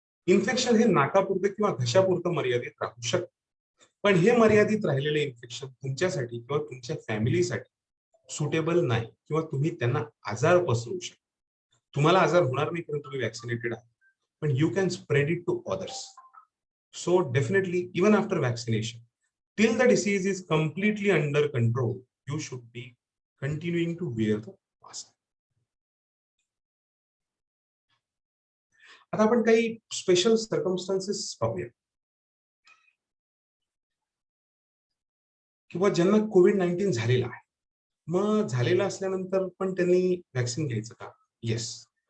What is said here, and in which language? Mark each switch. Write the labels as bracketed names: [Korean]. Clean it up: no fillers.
[Marathi] Infection हे नाकापुरतं किंवा घशापुरतं मर्यादित राहू शकतं. पण हे मर्यादित राहिलेले इन्फेक्शन तुमच्यासाठी किंवा तुमच्या फॅमिलीसाठी सुटेबल नाही किंवा तुम्ही त्यांना आजार पसरवू शकता. तुम्हाला आजार होणार नाही कारण तुम्ही वॅक्सिनेटेड आहात, पण [English] You can spread it to others. So definitely, even after vaccination, till the disease is completely under control, you should be continuing to wear the mask. [Marathi] आता आपण काही स्पेशल सर्कमस्टान्सेस पाहूया, किंवा ज्यांना कोविड-19 झालेला आहे. मग झालेलं असल्यानंतर पण त्यांनी व्हॅक्सिन घ्यायचं का? येस.